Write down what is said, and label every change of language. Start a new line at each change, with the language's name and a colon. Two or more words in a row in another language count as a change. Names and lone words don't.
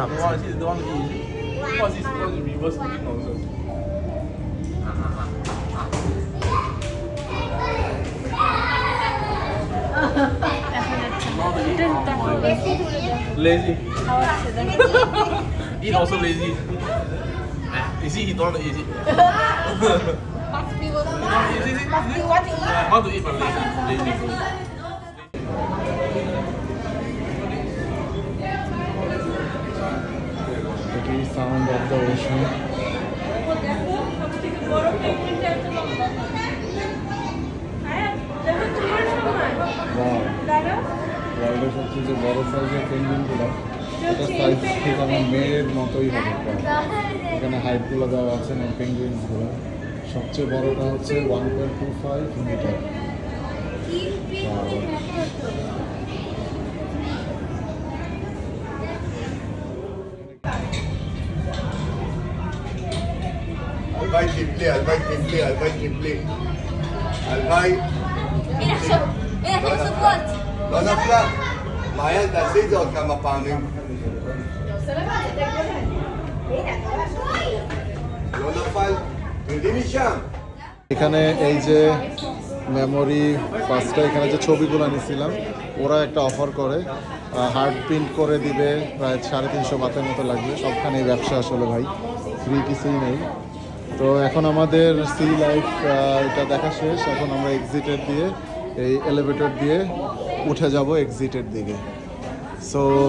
Chinese: 忘了，其实都忘记，忘记 reverse 镜头是。Lazy。
English: Eat also lazy. Easy, he don't easy. Easy. Want to eat but lazy. The sound of the ocean. Wow.
Bangla: ওয়ার্ল্ডের সবচেয়ে যে বড় সাইজের পেঙ্গুইনগুলো এটা সাইজ ঠিক আমার মেয়ের মতোই হবে এখানে হাইটগুলো দেওয়া আছে না পেঙ্গুইনসগুলো সবচেয়ে বড়টা হচ্ছে 1.25 মিটার
Hebrew: הלוואי תפלי, הלוואי תפלי, הלוואי תפלי. הלוואי. הנה עכשיו סופרות. לא נפלה. מעיין, תעשי את זה עוד כמה פעמים. לא נפל. תרדי משם.
Bangla: এখানে এই যে
English: memory first
Bangla: এখানে যে ছবিগুলো নিয়েছিলাম ওরা একটা অফার করে
English: hard print
Bangla: করে দিবে প্রায় 350 বাতের মতো লাগবে সবখানেই ব্যবসা আসলে ভাই ফ্রি কিছুই নেই তো এখন আমাদের সি লাইফ এটা দেখা শেষ এখন আমরা এক্সিটের দিয়ে এই এলিভেটর দিয়ে উঠে যাব এক্সিটের দিকে সো